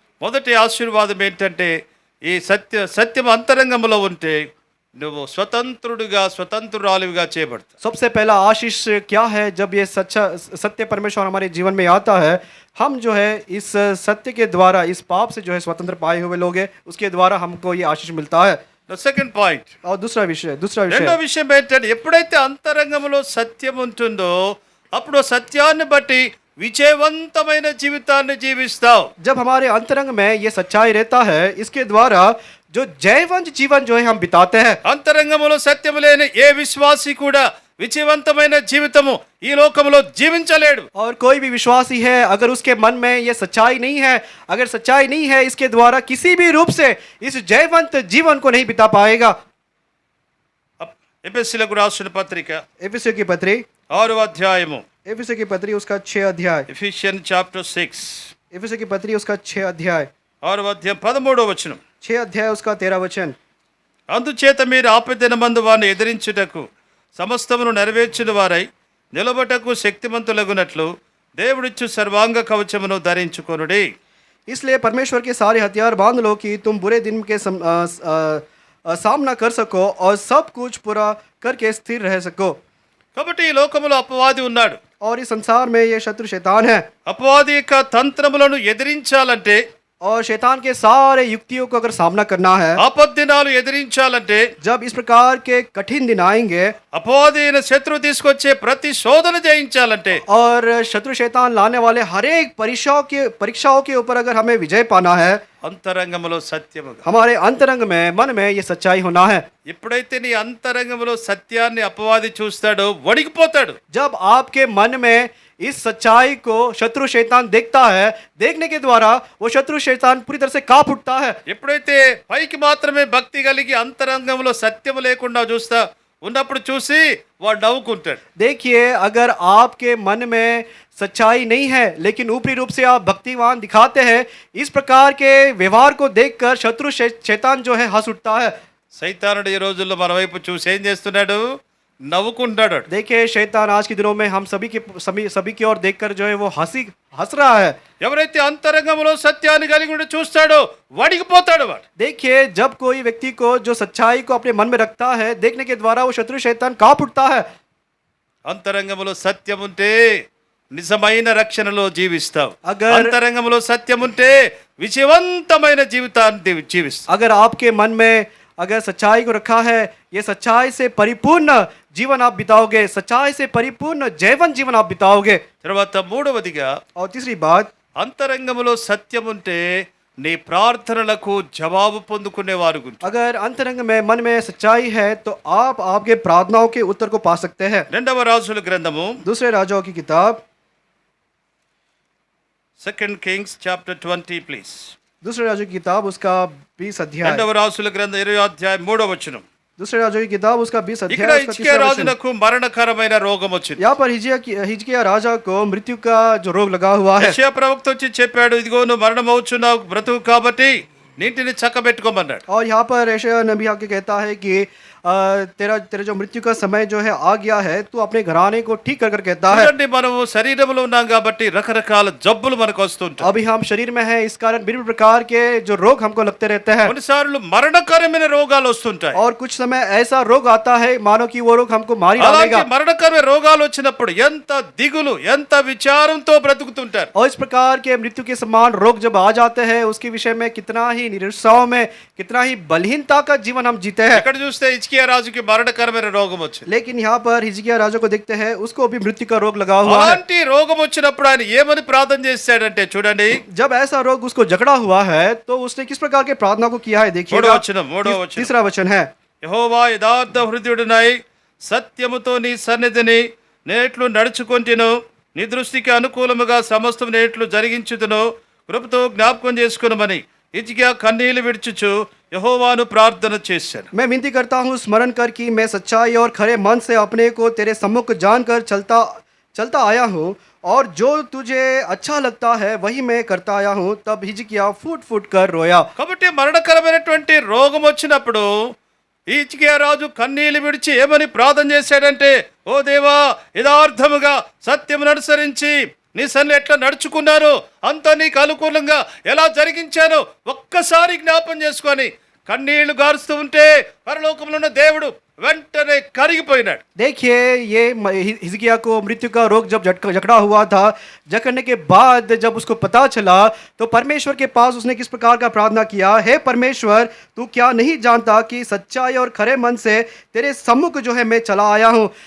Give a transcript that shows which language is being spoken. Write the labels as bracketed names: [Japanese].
[Telugu] మొదటి ఆశీర్వాదం ఏంటంటే ఈ సత్యం అంతరంగంలో ఉంటే నువ్వు స్వతంత్రురాలివిగా చేయబడతావు. [Hindi] सबसे पहला आशीष क्या है? जब ये सत्य परमेश्वर हमारे जीवन में आता है, हम जो है इस सत्य के द्वारा, इस पाप से जो है स्वतंत्र पाए हुए लोग हैं, उसके द्वारा हमको ये आशीष मिलता है. [English] second point, [Hindi] और दूसरा विषय [Telugu] రెండో విషయం ఏంటంటే ఎప్పుడైతే అంతరంగంలో సత్యం ఉంటుందో అప్పుడు సత్యాన్ని బట్టి విజయవంతమైన జీవితాన్ని జీవిస్తావు. [Hindi] जब हमारे अंतरंग में ये सच्चाई रहता है, इसके द्वारा जो जयवंत जीवन जो है हम बिताते हैं. [Telugu] అంతరంగంలో సత్యం లేని ఏ విశ్వాసి కూడా విజయవంతమైన జీవితము ఈ లోకంలో జీవించలేడు. [Hindi] और कोई भी विश्वासी है, अगर उसके मन में ये सच्चाई नहीं है, अगर सच्चाई नहीं है, इसके द्वारा किसी भी रूप से इस जयवंत जीवन को नहीं बिता पाएगा. [Telugu] ఎఫెసీయులకు రాసిన పత్రిక [Hindi] एफिसियों की पत्री [Telugu] 6వ అధ్యాయము, [Hindi] एफिसियों की पत्री उसका 6 अध्याय. [English] Ephesian chapter 6 [Hindi] एफिसियों की पत्री उसका 6 अध्याय. [Telugu] 6వ అధ్యాయం 13వ వచనం. [Hindi] 6 अध्याय उसका 13 वचन. [Telugu] అందుచేత మీరు ఆపదినమందు వారిని ఎదిరించుటకు సమస్తమును నెరవేర్చిన వారై నిలబటకు శక్తిమంతులగునట్లు దేవుడిచ్చు సర్వాంగ కవచమును ధరించుకొనుడి. [Hindi] इसलिए परमेश्वर के सारे हथियार बांध लो कि तुम बुरे दिन के सामना कर सको और सब कुछ पूरा करके स्थिर रह सको। [Telugu] కాబట్టి ఈ లోకములో అపవాది ఉన్నాడు. [Hindi] और इस संसार में ये शत्रु शैतान है, [Telugu] అపవాది యొక్క తంత్రములను ఎదిరించాలంటే, [Hindi] और शैतान के सारे युक्तियों को अगर सामना करना है, [Telugu] ఆపద్దినాలు ఎదిరించాలంటే, [Hindi] जब इस प्रकार के कठिन दिन आएंगे [Telugu] అపవాది అయిన శత్రువు తీసుకొచ్చే ప్రతి శోధన జయించాలంటే, [Hindi] और शत्रु शैतान लाने वाले हर एक परीक्षाओं के ऊपर अगर हमें विजय पाना है, [Telugu] అంతరంగములో సత్యముగా, [Hindi] हमारे अंतरंग में मन में ये सच्चाई होना है। [Telugu] ఎప్పుడైతే నీ అంతరంగములో సత్యాన్ని అపవాది చూస్తాడో వణికిపోతాడు. [Hindi] जब आपके मन में इस सच्चाई को शत्रु शैतान देखता है, देखने के द्वारा वो शत्रु शैतान पूरी तरह से कांप उठता है। [Telugu] ఎప్పుడైతే పైకి మాత్రమే భక్తి కలిగి అంతరంగంలో సత్యము లేకుండా ఉన్నప్పుడు చూసి వాడు నవ్వుకుంటాడు. [Hindi] देखिए, अगर आपके मन में सच्चाई नहीं है लेकिन ऊपरी रूप से आप भक्तिवान दिखाते हैं, इस प्रकार के व्यवहार को देखकर शत्रु शैतान जो है हंस उठता है। [Telugu] సైతానుడు ఈ రోజుల్లో మన వైపు చూసి ఏం చేస్తున్నాడు? నవ్వుకుంటాడు. [Hindi] देखिए, शैतान आज के दिनों में हम सभी की ओर देखकर जो है वो हंस रहा है। [Telugu] ఎవరైతే అంతరంగంలో సత్యాన్ని కలిగి ఉండి చూస్తాడో వణికిపోతాడు వాడు. [Hindi] देखिए, जब कोई व्यक्ति को जो सच्चाई को अपने मन में रखता है, देखने के द्वारा वो शत्रु शैतान कांप उठता है। [Telugu] అంతరంగంలో సత్యం ఉంటే నిజమైన రక్షణలో జీవిస్తావు. [Hindi] అగర్- [Telugu] అంతరంగంలో సత్యం ఉంటే విజయవంతమైన జీవితాన్ని జీవిస్తావు. [Hindi] अगर आपके मन में अगर सच्चाई को रखा है, ये सच्चाई से परिपूर्ण जीवन आप बिताओगे, सच्चाई से परिपूर्ण जीवन आप बिताओगे। [Telugu] తర్వాత మూడవదిగా, [Hindi] और तीसरी बात, [Telugu] అంతరంగంలో సత్యం ఉంటే నీ ప్రార్థనలకు జవాబు పొందుకునేవారు. [Hindi] अगर अंतरंग में मन में सच्चाई है तो आप आपके प्रार्थनाओं के उत्तर को पा सकते हैं। [Telugu] రెండవ రాజుల గ్రంథము [Hindi] दूसरे राजाओं की किताब [English] 2 Kings chapter 20 please. [Hindi] दूसरे राजों की किताब उसका 20 अध्याय। [Telugu] రెండవ రాజుల గ్రంథం 20వ అధ్యాయం 3వ వచనం. [Hindi] दूसरे राजों की किताब उसका 20 [Telugu] ఇక్కడ [Hindi] अध्याय उसका [Telugu] హిజ్కియా [Hindi] 3रा वचन। [Telugu] రాజునకు మరణకరమైన రోగం వచ్చింది. [Hindi] यहाँ पर हिजकिया राजा को मृत्यु का जो रोग लगा हुआ है। [Telugu] యెషయా ప్రవక్త వచ్చి చెప్పాడు, ఇదిగో నువ్వు మరణమవుచున్నావు, బ్రతుకు కాబట్టి నీటిని చక్కబెట్టుకోమన్నాడు. [Hindi] और यहाँ पर यशायाह नबी आके कहता है कि तेरा जो मृत्यु का समय जो है आ गया है, तू अपने घराने को ठीक कर कहता है। [Telugu] చూడండి, మనము శరీరంలో ఉన్నాం కాబట్టి రకరకాల జబ్బులు మనకు వస్తుంటాయి. [Hindi] अभी हम शरीर में हैं, इस कारण भिन्न प्रकार के जो रोग हमको लगते रहते हैं, [Telugu] కొన్నిసార్లు మరణకరమైన రోగాలు వస్తుంటాయి. [Hindi] और कुछ समय ऐसा रोग आता है मानो कि वो रोग हमको मार ही [Telugu] అలాంటి [Hindi] डालेगा। [Telugu] మరణకరమైన రోగాలు వచ్చినప్పుడు ఎంత దిగులు, ఎంత విచారంతో బ్రతుకుతుంటారు. [Hindi] और इस प्रकार के मृत्यु के समान रोग जब आ जाते हैं, उसके विषय में कितना ही निरुत्साह में, कितना ही बलहीनता का जीवन हम जीते हैं। [Telugu] ఇక్కడ చూస్తే హిజ్కియా రాజుకి మరణకరమైన రోగం వచ్చింది. [Hindi] लेकिन यहाँ पर हिजकिय्याह राजा को देखते हैं, उसको भी मृत्यु का रोग लगा हुआ है। [Telugu] అలాంటి రోగం వచ్చినప్పుడు ఆయన ఏమని ప్రార్థన చేశాడంటే చూడండి, [Hindi] जब ऐसा रोग उसको जकड़ा हुआ है तो उसने किस प्रकार के प्रार्थना को किया है देखिएगा। [Telugu] మూడో వచనం. [Hindi] तीसरा वचन है, [Telugu] యెహోవా యథార్థ హృదయుడినై సత్యముతో నీ సన్నిధిని నేట్లు నడుచుకొంటిను, నీ దృష్టికి అనుకూలముగా సమస్తం నేట్లు జరిగించుదును, కృపతో జ్ఞాపకం చేసుకునమని హిజ్కియా కన్నీళ్లు విడుచుచు యెహోవాను ప్రార్థన చేశాను. [Hindi] मैं विनती करता हूँ, स्मरण कर कि मैं सच्चाई और खरे मन से अपने को तेरे सम्मुख जानकर चलता आया हूँ, और जो तुझे अच्छा लगता है वही मैं करता आया हूँ। तब हिजकिय्याह फूट कर रोया। [Telugu] కాబట్టి మరణకరమైనటువంటి రోగం వచ్చినప్పుడు ఈ హిజ్కియా రాజు కన్నీళ్లు విడిచి ఏమని ప్రార్థన చేశాడంటే, ఓ దేవా, యథార్థముగా సత్యమును అనుసరించి నీ సన్నిధిలో ఎట్లా నడుచుకున్నాను, అంతా నీకు అనుకూలంగా ఎలా జరిగించాను ఒక్కసారి జ్ఞాపం చేసుకొని కన్నీళ్లు గారుస్తూ ఉంటే పరలోకంలో ఉన్న దేవుడు వెంటనే కరిగిపోయినాడు. [Hindi] देखिए, ये हिजकिय्याह को मृत्यु का रोग जब जकड़ा हुआ था, जकड़ने के बाद जब उसको पता चला तो परमेश्वर के पास उसने किस प्रकार का प्रार्थना किया, हे परमेश्वर, तू क्या नहीं जानता कि सच्चाई और खरे मन से तेरे सम्मुख जो है मैं चला आया हूँ।